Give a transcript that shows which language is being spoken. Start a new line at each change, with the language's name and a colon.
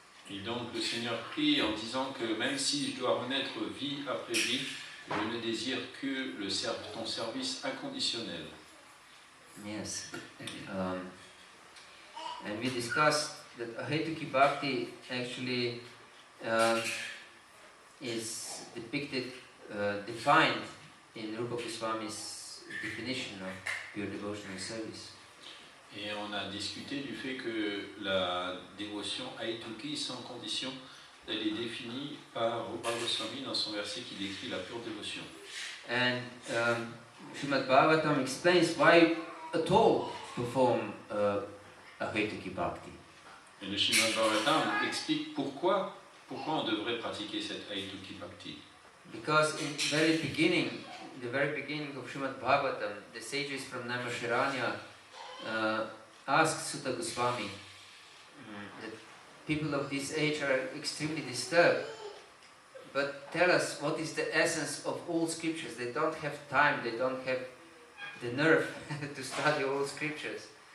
French: Et donc le Seigneur prie en disant que même si je dois renaître vie après vie, Je ne désire que ton service inconditionnel.
English: Yes. And we discussed that Ahetuki Bhakti actually is depicted, defined in Rupa Goswami's definition of pure devotional service.
French: Et on a discuté du fait que la dévotion Ahetuki sans condition, elle est définie par Rupa Goswami dans son verset qui décrit la pure dévotion.
English: And Srimad Bhagavatam explains why at all perform Ahetuki Bhakti.
French: Et le Srimad Bhagavatam explique pourquoi on devrait pratiquer cette Ahetuki Bhakti.
English: Because in the very beginning of Srimad Bhagavatam, the sages from Naimisharanya asked Sutta Goswami that people of this age are extremely disturbed. But tell us, what is the essence of all scriptures? They don't have time, they don't have the nerve to study all scriptures.